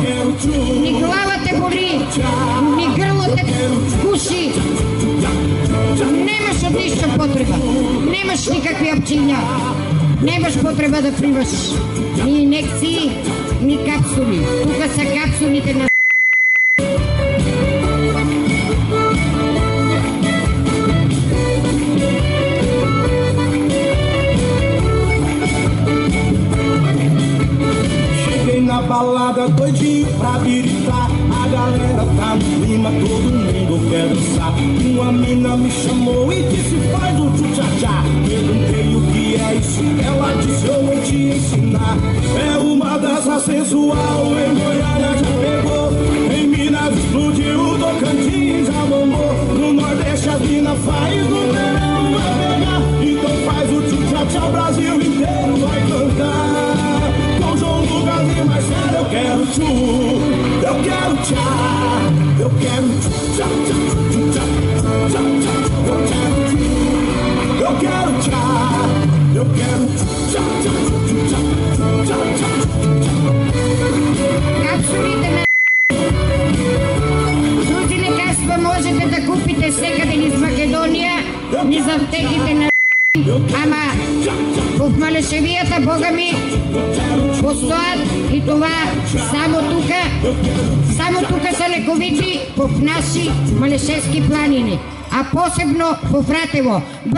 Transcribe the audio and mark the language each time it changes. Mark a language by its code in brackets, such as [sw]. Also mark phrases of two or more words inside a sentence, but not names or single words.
[mk] Ни глава те боли, ни грло те гуши. Немаш од ништо потреба, немаш никакви апчиња, немаш потреба да примаш ни инекции, ни капсули. Тука са капсулите на [pt] na balada doidinho pra gritar. A galera tá no clima, todo mundo quer dançar. Uma mina me chamou e disse faz o tchu-tchá-tchá. Perguntei o que é isso, ela disse eu vou te ensinar. É uma dança sensual, em Goiânia já pegou, em Minas explodiu, Tocantins já bombou. No Nordeste as minas faz, no verão vai pegar. Então faz o tchu-tchá-tchá, o Brasil inteiro vai cantar. Mas sério, eu quero tchu, eu quero tchá, eu quero tchá, tchá, tchá, tchá, tchá, eu quero tchu, eu quero tchá, eu quero tchá, tchá, tchá, tchá, tchá, tchá. [mk] Капсулите на други лекарства можете да купите секаде низ Македонија, низ аптеките на ама во Малешевијата, бога ми, постојат и това само тука се лековици во наши Малешевски планини, а посебно во Фратево.